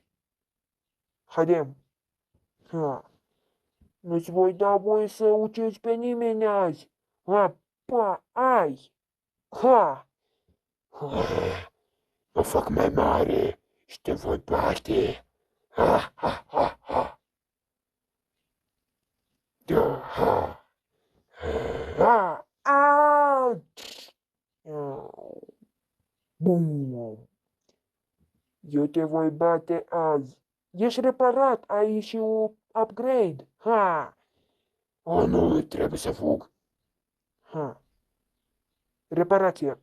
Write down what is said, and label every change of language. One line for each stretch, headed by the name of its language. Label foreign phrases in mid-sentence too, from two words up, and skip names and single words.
Romanian: Haidem. Nu-ți voi da voie să ucizi pe nimeni azi. Ai. Ha. Mă fac mai mare și te voi bate. Ha, ha, ha, ha. Da, ha. Bum. Eu te voi bate azi. Ești reparat, ai și un upgrade. Nu, trebuie să fug. Reparație.